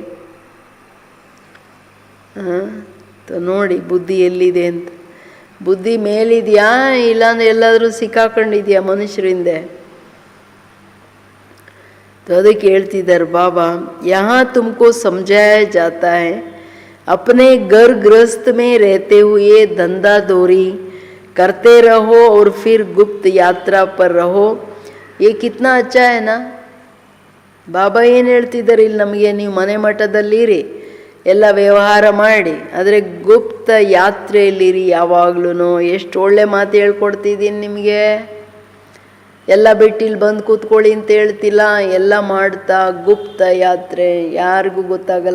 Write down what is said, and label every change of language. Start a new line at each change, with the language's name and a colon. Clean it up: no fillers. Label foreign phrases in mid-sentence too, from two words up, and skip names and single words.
Kannada: ನೋಡಿ ಬುದ್ಧಿ ಎಲ್ಲಿದೆ ಅಂತ. ಬುದ್ಧಿ ಮೇಲಿದೆಯಾ, ಇಲ್ಲಾಂದ್ರೆ ಎಲ್ಲಾದರೂ ಸಿಕ್ಕಾಕೊಂಡಿದ್ಯಾ ಮನುಷ್ಯರಿಂದೆ? ಅದಕ್ಕೆ ಹೇಳ್ತಿದ್ದಾರೆ ಬಾಬಾ,
Hindi: यहाँ तुमको समझाया जाता है, अपने घर गृहस्थ में रहते हुए धंधा दौरी करते रहो और फिर गुप्त यात्रा पर रहो. ये कितना अच्छा है ना.
Kannada: ಬಾಬಾ ಏನು ಹೇಳ್ತಿದ್ದಾರೆ ಇಲ್ಲಿ ನಮಗೆ, ನೀವು ಮನೆ ಮಠದಲ್ಲಿರಿ, ಎಲ್ಲ ವ್ಯವಹಾರ ಮಾಡಿ, ಆದರೆ ಗುಪ್ತ ಯಾತ್ರೆಯಲ್ಲಿರಿ ಯಾವಾಗ್ಲೂ. ಎಷ್ಟು ಒಳ್ಳೆ ಮಾತು ಹೇಳ್ಕೊಡ್ತಿದ್ದೀನಿ ನಿಮಗೆ. ಎಲ್ಲ ಬಿಟ್ಟು ಇಲ್ಲಿ ಬಂದು ಕೂತ್ಕೊಳ್ಳಿ ಅಂತ ಹೇಳ್ತಿಲ್ಲ, ಎಲ್ಲ ಮಾಡ್ತಾ ಗುಪ್ತ ಯಾತ್ರೆ, ಯಾರಿಗೂ ಗೊತ್ತಾಗಲ್ಲ.